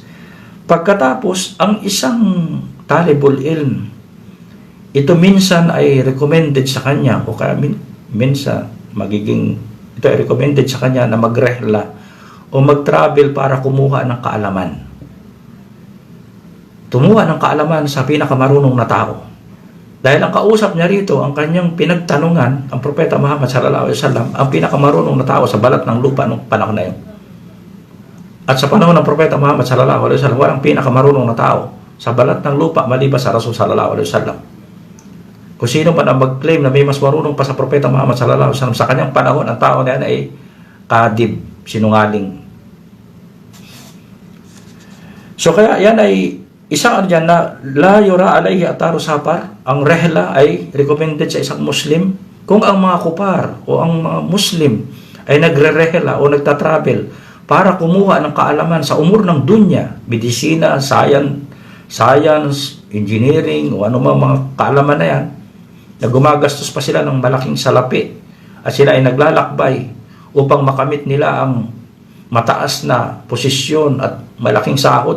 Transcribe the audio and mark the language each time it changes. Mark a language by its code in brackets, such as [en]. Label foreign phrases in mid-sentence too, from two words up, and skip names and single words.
[tl] Pagkatapos, ang isang [ar] طالب العلم, [tl] ito minsan ay recommended sa kanya, o kaya minsan magiging, ito ay recommended sa kanya na magrehla o mag-travel para kumuha ng kaalaman. Tumuha ng kaalaman sa pinakamarunong na tao. Dahil ang kausap niya rito, ang kanyang pinagtanungan, ang Propeta Muhammad [ar] صلى الله عليه وسلم, [tl] ang pinakamarunong na tao sa balat ng lupa noong panahon na yun. At sa panahon ng Propeta Muhammad [ar] صلى الله عليه وسلم, [tl] walang pinakamarunong na tao sa balat ng lupa maliban sa Rasul [ar] صلى الله عليه وسلم. [tl] Kung sino man ang mag-claim na may mas marunong pa sa Propeta Muhammad [ar] صلى الله عليه وسلم, [tl] sa kanyang panahon, ang tao na yan ay kadib, sinungaling. So kaya yan ay isang dyan na [ar] لا يرى عليه أثر السفر. [tl] Ang rehla ay recommended sa isang Muslim. Kung ang mga kupar o ang mga Muslim ay nagre-rehla o nagtatravel para kumuha ng kaalaman sa umur ng dunya, medisina, science, engineering o ano mga kaalaman na yan, na gumagastos pa sila ng malaking salapi at sila ay naglalakbay upang makamit nila ang mataas na posisyon at malaking sahod.